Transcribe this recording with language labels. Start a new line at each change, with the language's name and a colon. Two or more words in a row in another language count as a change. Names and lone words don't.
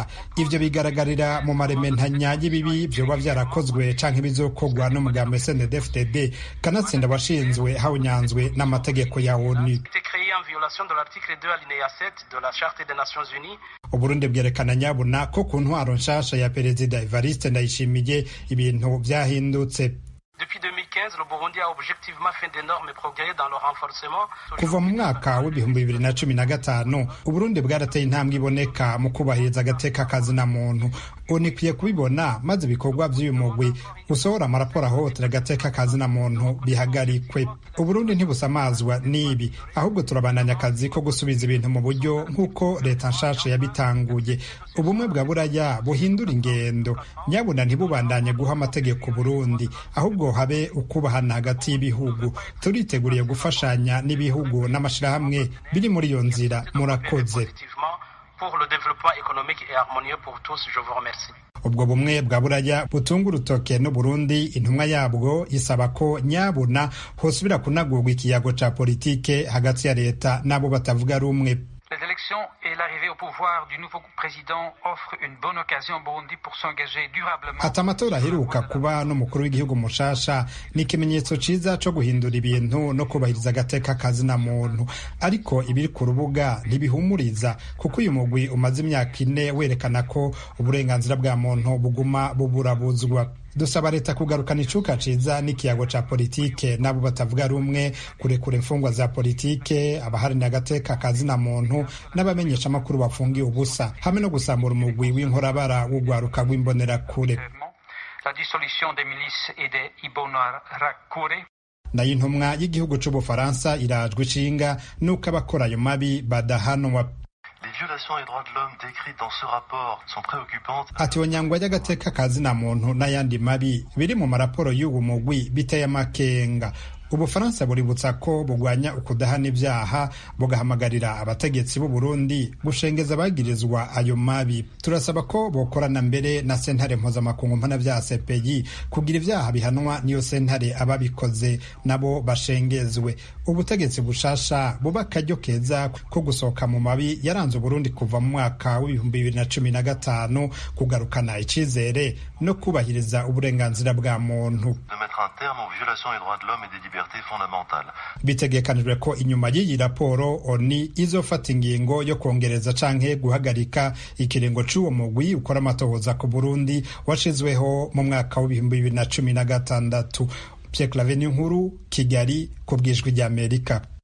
Rundi: Ivyo bigaragarira mu marementanya y'ibibi vyoba vyarakozwe canke bizokogwa n'umugambi CNDD-FDD kanatsinda washinzwe hawunyanzwe n'amategeko ya ONU. Uburundi bwerekana nyabuna ko ku ntwaro nshasha ya Perezida Evariste Ndayishimiye ibintu vyahindutse.
French: Depuis 2015, le Burundi a objectivement fait d'énormes progrès dans le renforcement.
Rundi: Kuva mu mwaka w'ibihumbi 2015 Uburundi bwarateye intambwe iboneka mu kubahiriza agateka kazina muntu. Unikwiye kubibona maze ibikorwa by'uyu mugwi usohora amaraporo ahohotera agateka kazina muntu bihagarikwe. Uburundi ntibusamazwa n'ibi, ahubwo turabandanya akazi ko gusubiza ibintu mu buryo nk'uko leta nshasha yabitanguye. Ubumwe bwa Buraya buhindura ingendo, nyabuna ntibubandanye guha amategeko Burundi, ahubwo habe ukubahana hagati y'ibihugu. Turiteguriye gufashanya n'ibihugu n'amashirahamwe biri muri iyo nzira. Murakoze.
French: Pour le développement économique et harmonieux pour tous, je vous remercie.
Rundi: Ubwo bumwe bwa Buraya butunga urutoke n'u Burundi, intumwa yabwo isaba ko nyabuna hosubira kunagurwa ikiyago ca politike hagati ya leta n'abo batavuga rumwe.
French: Les élections et l'arrivée au pouvoir du nouveau président offrent une bonne occasion au Burundi pour s'engager durablement.
Rundi: Ati amatora aheruka kuba n'umukuru w'igihugu mushasha ni ikimenyetso ciza co guhindura ibintu no kubahiriza agateka kazina muntu, ariko ibiri ku rubuga ntibihumuriza kuko uyu mugwi umaze imyaka 4 werekana ko uburenganzira bwa muntu buguma buburabuzwa. Dusaba leta kugarukana icuka ciza n'ikiyago ca politike n'abo batavuga rumwe, kurekura imfungwa za politike, abaharanira agateka kazina muntu n'abamenyesha amakuru bafungiye ubusa, hamwe no gusambura umugwi w'inkorabara w'ugwaruka rw'imbonerakure.
French: La dissolution des milices et des Imbonerakure.
Rundi: Nayo intumwa y'igihugu c'Ubufaransa irajwe ishinga nuko abakora ayo mabi badahanwa.
French: Les violations des droits de l'homme décrites dans ce rapport sont préoccupantes.
Rundi: Ati onyangwa y'agateka kazina muntu n'ayandi mabi biri mu maraporo y'uwo mugwi biteye amakenga. Ubufaransa buributsa ko bugwanya ukudahana ibyaha, bugahamagarira abategetsi b'u Burundi gushengeza abagirizwa ayo mabi. Turasaba ko bokorana mbere na sentare mpuzamakungu mpanavyaha CPI kugira ivyaha bihanwa niyo sentare ababikoze nabo bashengezwe. Ubutegetsi bushasha buba akaryo keza ko gusohoka mu mabi yaranze Burundi kuva mu mwaka w'ibihumbi 2015, kugarukana icizere no kubahiriza uburenganzira bwa muntu.
French: De mettre un terme aux violations des droits de l'homme et des libertés fondamentales.
Rundi: Bitegekanijwe ko inyuma y'iyi raporo ONU izofata ingingo yo kongereza canke guhagarika ikiringo c'uwo mugwi ukora amatohoza ku Burundi washizweho mu mwaka w'ibihumbi 2016. Pierre Claver Nkuru, Kigali, ku bw'Ijwi ry'Amerika.